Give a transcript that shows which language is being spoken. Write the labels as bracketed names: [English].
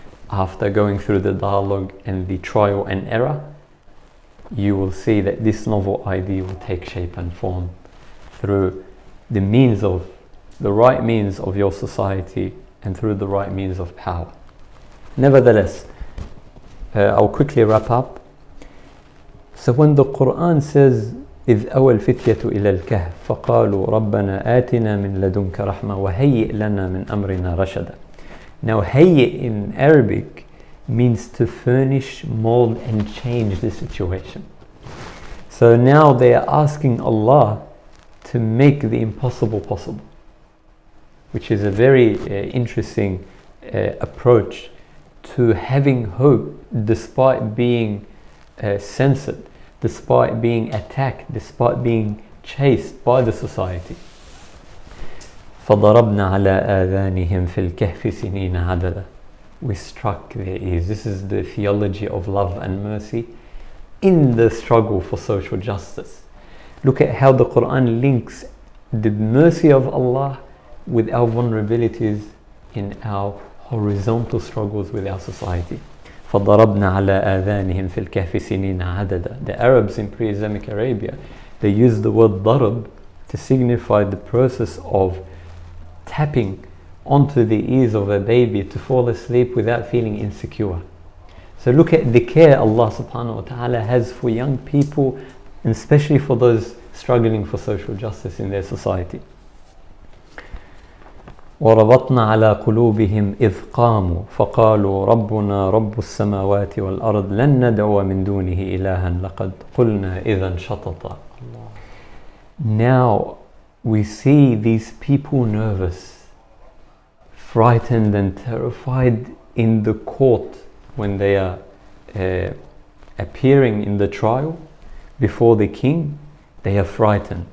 [English] After going through the dialogue and the trial and error, you will see that this novel idea will take shape and form through the right means of your society and through the right means of power. Nevertheless, I'll quickly wrap up. So when the Quran says [Arabic] إذ أوى الفتية إلى الكهف فقالوا ربنا آتنا من لدنك رحمة وهيئ لنا من أمرنا رشدا. [English] Now هيئ in Arabic means to furnish, mold and change the situation. So now they are asking Allah to make the impossible possible, which is a very interesting approach to having hope despite being censored, despite being attacked, despite being chased by the society. [Arabic] فضربنا على آذانهم في الكهف سنين عددا. [English] We struck their ears. This is the theology of love and mercy in the struggle for social justice. Look at how the Quran links the mercy of Allah with our vulnerabilities in our horizontal struggles with our society. [Arabic] فضربنا على آذانهم في الكهف سنين عددا. [English] The Arabs in pre-Islamic Arabia, they used the word darab to signify the process of tapping onto the ears of a baby to fall asleep without feeling insecure. So look at the care Allah subhanahu wa ta'ala has for young people, and especially for those struggling for social justice in their society. [Arabic] وربطنا على قلوبهم إذ قاموا فقالوا ربنا رب السماوات والأرض لن ندعو من دونه إلها لقد قلنا إذا شططا. [English] Now we see these people nervous, frightened and terrified in the court when they are appearing in the trial before the king. They are frightened.